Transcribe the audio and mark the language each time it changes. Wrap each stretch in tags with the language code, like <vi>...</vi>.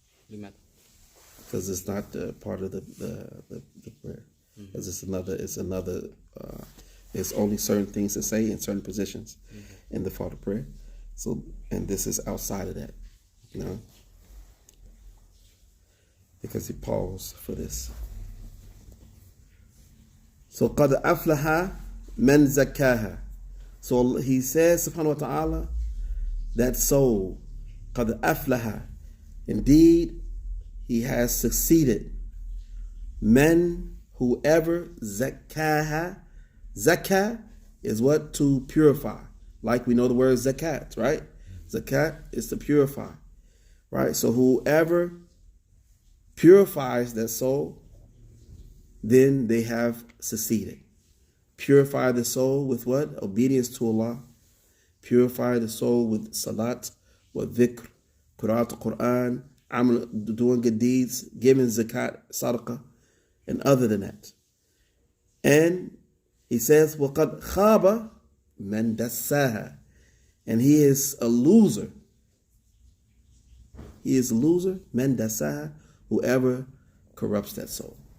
<en>Because it's not part of the prayer. Because it's another, there's only certain things to say in certain positions in the fard prayer. So, and this is outside of that, because he paused for this.</en> <ar>So, قَدْ أَفْلَحَ مَنْ زَكَّاهَا.</ar> <en>So he says, subhanahu wa ta'ala, that soul,</en> <ar>قَدْ أَفْلَحَ,</ar> <en>Indeed, he has succeeded. Men, whoever zakkaha. Zakah is what? To purify. Like we know the word zakat, right? Zakat is to purify, right? So whoever purifies their soul, then they have succeeded. Purify the soul with what? Obedience to Allah. Purify the soul with salat, with dhikr, qira'at al-Quran, amal, doing good deeds, giving zakat, sadaqah, and other than that. And he says,</en> <ar>وَقَدْ خَابَ مَنْ دَسَّاهَا.</ar> <en>And he is a loser. He is a loser,</en> <ar>مَنْ دَسَّاهَا,</ar> <en>whoever corrupts that soul.</en>